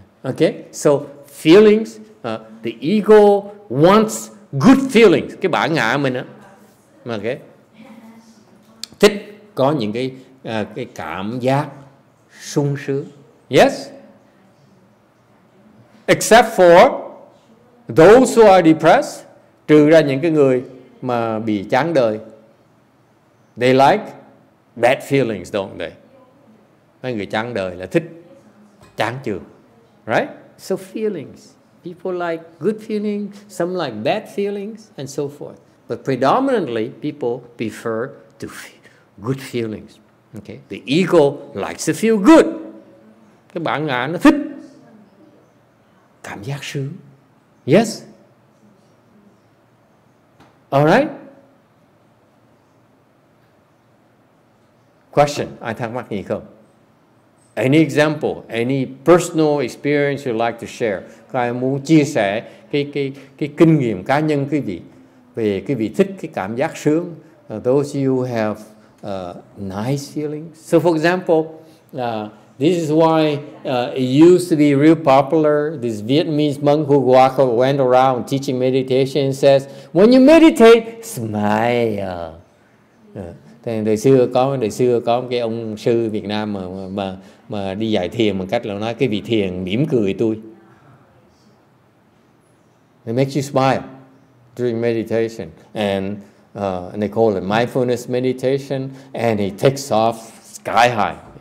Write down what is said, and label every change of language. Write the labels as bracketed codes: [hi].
[en] Okay, so feelings, the ego wants good feelings. [vi] Cái bản ngã mình á, okay, thích có những cái cảm giác sung sướng. Yes. [en] Except for those who are depressed, [vi] trừ ra những cái người mà bị chán đời. [en] They like bad feelings, don't they? [vi] Mấy người chán đời là thích chán chường. [en] Right? So feelings. People like good feelings, some like bad feelings, and so forth. But predominantly, people prefer to feel good feelings. Okay? The ego likes to feel good. [vi] Cái bản ngã nó thích cảm giác sướng. Yes? [en] Alright? [vi] Question, ai thắc mắc gì không? [en] Any example, any personal experience you'd like to share? [vi] Các ai muốn chia sẻ cái kinh nghiệm cá nhân quý vị về quý vị thích cái cảm giác sướng? [en] Those you have nice feelings. So for example, this is why it used to be real popular. This Vietnamese monk who went around teaching meditation and says, when you meditate, smile. [vi] Đời xưa có một cái ông sư Việt Nam mà đi dạy thiền bằng cách là nói cái vị thiền mỉm cười tôi. [en] It makes you smile during meditation, and they call it mindfulness meditation, and it takes off sky high.